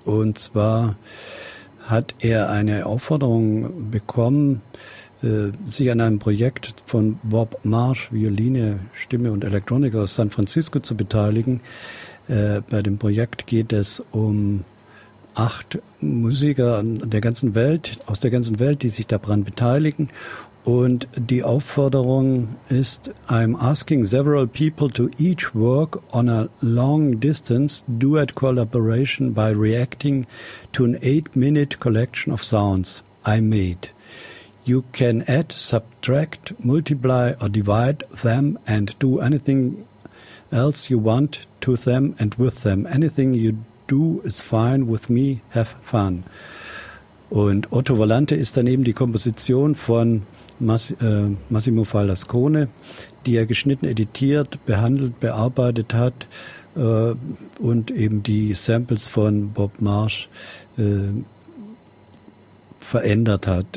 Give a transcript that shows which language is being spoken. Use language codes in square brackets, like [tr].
[de] Und zwar hat er eine Aufforderung bekommen, sich an einem Projekt von Bob Marsh, Violine, Stimme und Elektronik aus San Francisco zu beteiligen. Bei dem Projekt geht es um 8 Musiker aus der ganzen Welt, die sich daran beteiligen. Und die Aufforderung ist, [en] I'm asking several people to each work on a long distance duet collaboration by reacting to an 8-minute collection of sounds I made. You can add, subtract, multiply or divide them and do anything else you want to them and with them. Anything you do is fine with me. Have fun. [de] Und Otto Volante ist dann eben die Komposition von Massimo Falascone, die er geschnitten, editiert, behandelt, bearbeitet hat und eben die Samples von Bob Marsh verändert hat.